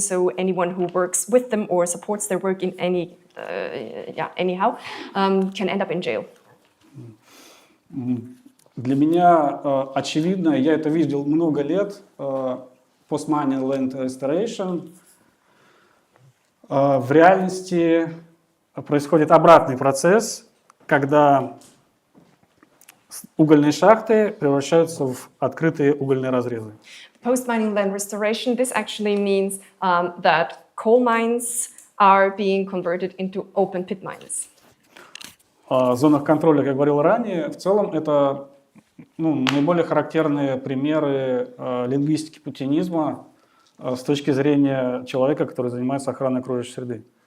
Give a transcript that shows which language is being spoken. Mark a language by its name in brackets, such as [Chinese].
[English] So anyone who works with them or supports their work in anyhow can end up in jail. [Russian] Для меня очевидно, я это видел много лет, [English] post-money land restoration. [Russian] В реальности происходит обратный процесс, когда угольные шахты превращаются в открытые угольные разрезы. [English] Post-mining land restoration, this actually means that coal mines are being converted into open pit mines. [Russian] В зонах контроля, как говорил ранее, в целом это наиболее характерные примеры лингвистики путинизма с точки зрения человека, который занимается охраной окружающей среды.